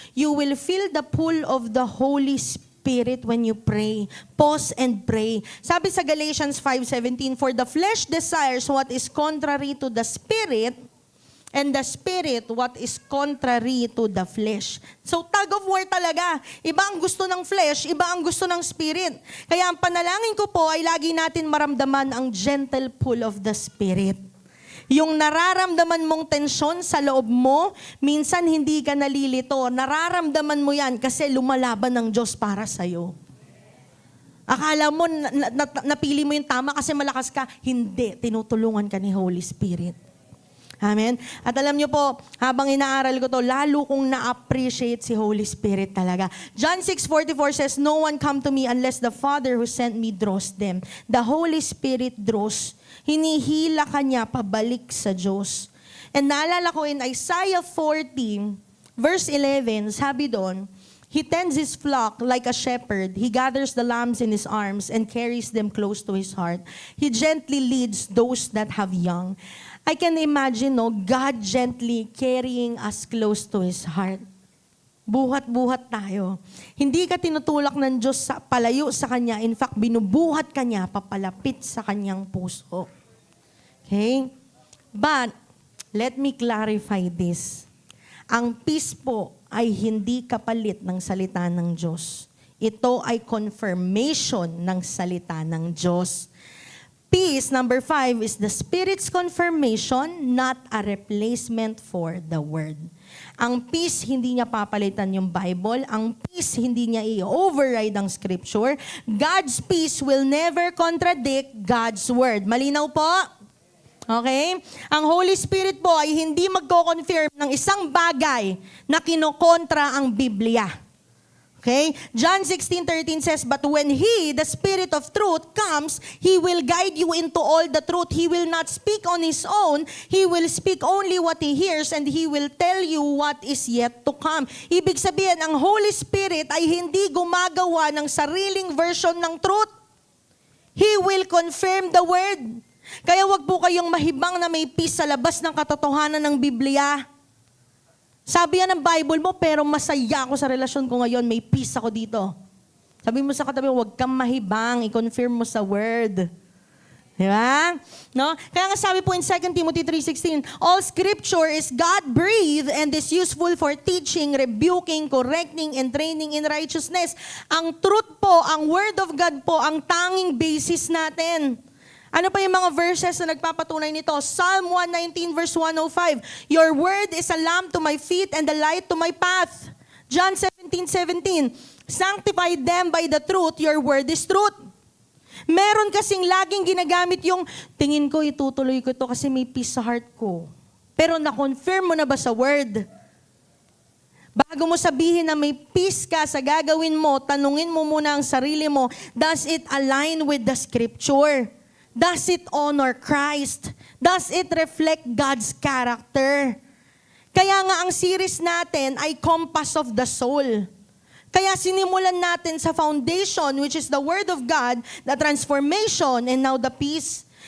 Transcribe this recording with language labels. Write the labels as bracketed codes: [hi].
[en] You will feel the pull of the Holy Spirit when you pray. Pause and pray. [tl] Sabi sa [en] Galatians 5:17, for the flesh desires what is contrary to the Spirit, and the Spirit what is contrary to the flesh. [tl] So tug of war talaga. Iba ang gusto ng flesh, iba ang gusto ng Spirit. Kaya ang panalangin ko po ay lagi natin maramdaman ang [en] gentle pull of the Spirit. [tl] Yung nararamdaman mong tensyon sa loob mo, minsan hindi ka nalilito. Nararamdaman mo yan kasi lumalaban ng Diyos para sa'yo. Akala mo, napili mo yung tama kasi malakas ka. Hindi, tinutulungan ka ni Holy Spirit. Amen? At alam nyo po, habang inaaral ko to, lalo kong na-appreciate si Holy Spirit talaga. [en] John 6:44 says, no one come to me unless the Father who sent me draws them. The Holy Spirit draws. [tl] Hinihila ka niya pabalik sa Diyos. [en] And [tl] naalala ko [en] in Isaiah 40, verse 11, [tl] sabi doon, [en] he tends his flock like a shepherd. He gathers the lambs in his arms and carries them close to his heart. He gently leads those that have young. I can imagine, no, God gently carrying us close to his heart. [tl] Buhat-buhat tayo. Hindi ka tinutulak ng Diyos sa palayo sa Kanya. [en] In fact, [tl] binubuhat ka niya papalapit sa Kanyang puso. Okay? [en] But, let me clarify this. [tl] Ang peace po ay hindi kapalit ng salita ng Diyos. Ito ay confirmation ng salita ng Diyos. [en] Peace, number 5, is the Spirit's confirmation, not a replacement for the Word. [tl] Ang peace, hindi niya papalitan yung Bible. Ang peace, hindi niya i-override ang Scripture. [en] God's peace will never contradict God's Word. [tl] Malinaw po? Okay? Ang Holy Spirit po ay hindi magko-confirm ng isang bagay na kinokontra ang Biblia. Okay? [en] John 16:13 says, but when He, the Spirit of truth, comes, He will guide you into all the truth. He will not speak on His own. He will speak only what He hears and He will tell you what is yet to come. [tl] Ibig sabihin, ang Holy Spirit ay hindi gumagawa ng sariling version ng truth. [en] He will confirm the Word. [tl] Kaya wag po kayong mahibang na may peace sa labas ng katotohanan ng Biblia. Sabi yan ng Bible mo, pero masaya ako sa relasyon ko ngayon, may peace ako dito. Sabi mo sa katabi, huwag kang mahibang, i-confirm mo sa Word. Di ba? No? Kaya nga sabi po [en] in 2 Timothy 3:16, all Scripture is God-breathed and is useful for teaching, rebuking, correcting, and training in righteousness. [tl] Ang truth po, ang Word of God po, ang tanging basis natin. Ano pa yung mga verses na nagpapatunay nito? [en] Psalm 119 verse 105, your word is a lamp to my feet and a light to my path. John 17:17, sanctify them by the truth, your word is truth. [tl] Meron kasing laging ginagamit yung, tingin ko itutuloy ko ito kasi may peace sa heart ko. Pero na-confirm mo na ba sa word? Bago mo sabihin na may peace ka sa gagawin mo, tanungin mo muna ang sarili mo, [en] does it align with the Scripture? Does it honor Christ? Does it reflect God's character? [tl] Kaya nga ang series natin ay Compass of the Soul. Kaya sinimulan natin sa [en] foundation, which is the Word of God, the transformation, and now the peace.